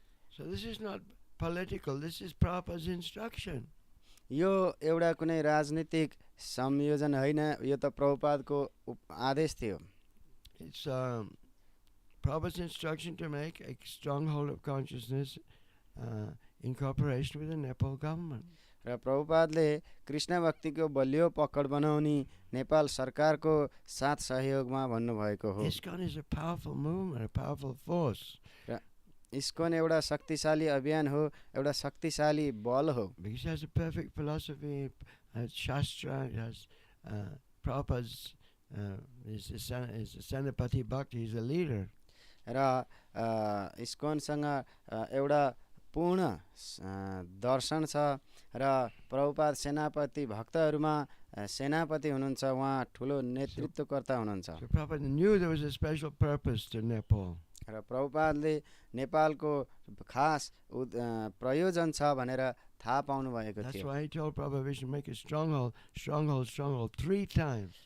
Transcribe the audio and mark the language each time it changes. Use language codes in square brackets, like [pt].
[en] So this is not political, this is Prabhupada's instruction. [ne] यो एउटा कुनै राजनीतिक संयोजन होइन, यो त प्रभुपादको आदेश थियो। [en] It's Prabhupada's instruction to make a stronghold of consciousness in cooperation with the Nepal government. [ne] र प्रभुपादले कृष्ण भक्तिको बलियो पकड बनाउने नेपाल सरकारको साथ सहयोगमा भन्नुभएको हो। [en] ISKCON is a powerful movement, a powerful force. [ne] र इस्कन एउटा शक्तिशाली अभियान हो, एउटा शक्तिशाली बल हो। [en] Because it has a perfect philosophy, it has Shastra, it has Prabhupada's is a Senapati Bhakti, he's a leader. [ne] र इस्कनसँग एउटा पूर्ण दर्शन छ र प्रभुपाद सेनापति भक्तहरूमा सेनापति हुनुहुन्छ, उहाँ ठुलो नेतृत्वकर्ता हुनुहुन्छ। [en] So Prabhupada knew there was a special purpose to Nepal. [ne] र प्रभुपादले नेपालको खास प्रयोजन छ भनेर थाहा पाउनु भएको [en] That's [ne] थियो। [en] why he told Prabhupada we should make a stronghold 3 times.